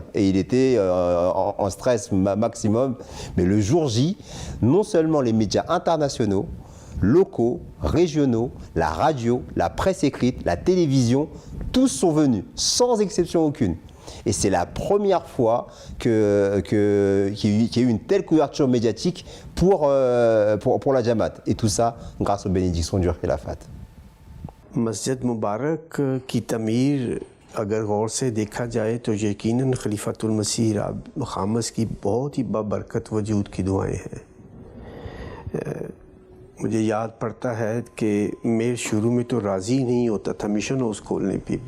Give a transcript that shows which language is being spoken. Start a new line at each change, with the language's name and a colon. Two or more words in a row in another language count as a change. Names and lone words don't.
French: Et il était en stress maximum. Mais le jour J, non seulement les médias internationaux, locaux, régionaux, la radio, la presse écrite, la télévision, tous sont venus, sans exception aucune. Et c'est la première fois qu'il y a eu une telle couverture médiatique pour la Jamaat. Et tout ça grâce aux bénédictions du Khilafat.
Urdu: مسجد مبارک کی تعمیر اگر غور سے دیکھا جائے تو یقیناً خلیفۃ المسیح خامس کی بہت ہی بابرکت وجود کی دعائیں ہیں. مجھے یاد پڑتا ہے کہ میں شروع میں تو راضی نہیں ہوتا تھا
English: mission house
Urdu: کھولنے پہ بھی.